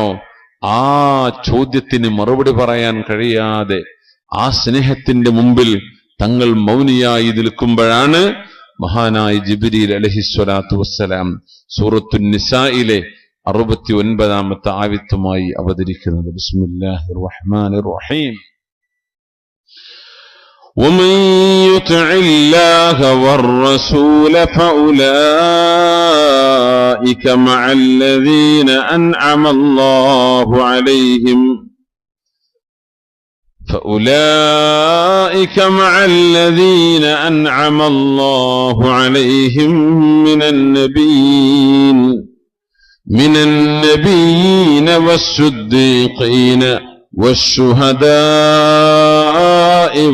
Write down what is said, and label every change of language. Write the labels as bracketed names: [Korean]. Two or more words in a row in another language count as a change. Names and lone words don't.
[Malayalam] ആ ചോദ്യത്തിന് മറുപടി പറയാൻ കഴിയാതെ ആ സ്നേഹത്തിന്റെ മുമ്പിൽ തങ്ങൾ മൗനിയായി നിൽക്കുമ്പോഴാണ് മഹാനായ ജിബ്രീൽ [Arabic] عليه الصلاة والسلام [Malayalam] സൂറത്തുൻ നിസായിലെ 69-ാമത്തെ ആയത്തുമായി അവതരിക്കുന്നത്. [Arabic] بسم الله الرحمن الرحيم. ومن يطع الله والرسول فأولئك مع الذين أنعم الله عليهم من النبيين والصديقين والشهداء